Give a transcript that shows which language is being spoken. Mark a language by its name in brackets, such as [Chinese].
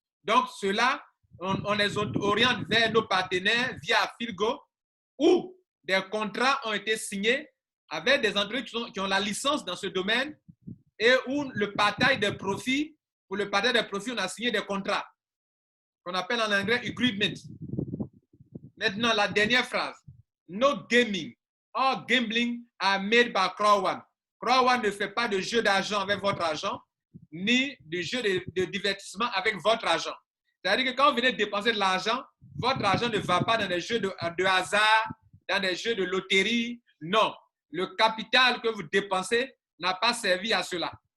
[French] Donc, ceux-là, on les oriente vers nos partenaires via Affilgo où des contrats ont été signés avec des entreprises qui ont la licence dans ce domaine et où le partage des profits, pour le partage des profits, on a signé des contrats qu'on appelle en anglais agreement. Maintenant, la dernière phrase. [English] No gaming or gambling are made by Crowd1. [French] Crowd1 ne fait pas de jeu d'argent avec votre argent, ni de jeu de divertissement avec votre argent. C'est-à-dire que quand vous venez de dépenser de l'argent, votre argent ne va pas dans des jeux de hasard, dans des jeux de loterie. Non. Le capital que vous dépensez n'a pas servi à cela.